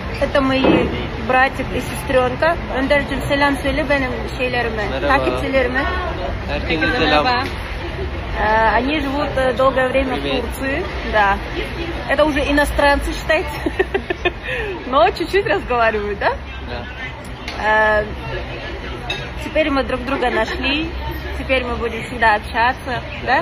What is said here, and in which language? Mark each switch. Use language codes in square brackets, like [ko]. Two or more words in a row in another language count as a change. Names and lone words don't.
[ru] Это мои братик и сестренка. [tr] Öndер'cim selam söyle benim şeylerime, takipçilerime. Herkese selam. [ru] Они живут долгое время в Турции, да. Это уже иностранцы, считайте. Но чуть-чуть разговаривают, да? Да. Теперь мы друг друга нашли. Теперь мы будем всегда общаться, да?